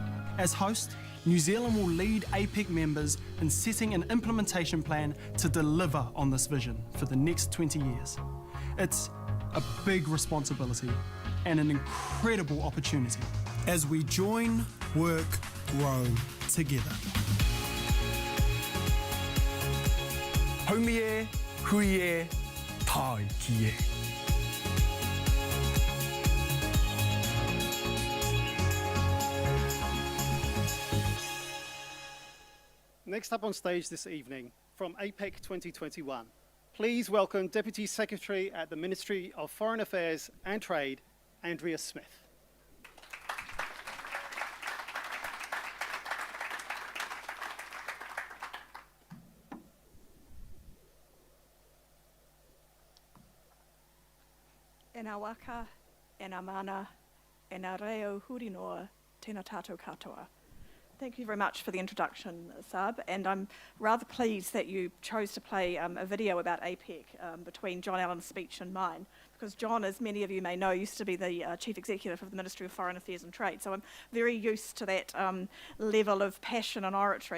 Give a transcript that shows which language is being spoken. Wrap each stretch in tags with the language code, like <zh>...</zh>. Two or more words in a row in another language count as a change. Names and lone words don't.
<en>As host, New Zealand will lead APEC members in setting an implementation plan to deliver on this vision for the next 20 years. It's a big responsibility and an incredible opportunity as we join, work, grow together.</en> <mi>Haumie, huie, tai kie.</mi> <en>Next up on stage this evening, from APEC 2021, please welcome Deputy Secretary at the Ministry of Foreign Affairs and Trade, Andrea Smith.</en> <mi>E ngā waka, e ngā mana, e ngā reo huri noa, tēnā tātou katoa.</mi> <en>Thank you very much for the introduction, Sab, and I'm rather pleased that you chose to play a video about APEC between John Allen's speech and mine, because John, as many of you may know, used to be the Chief Executive of the Ministry of Foreign Affairs and Trade, so I'm very used to that level of passion and oratory.</en>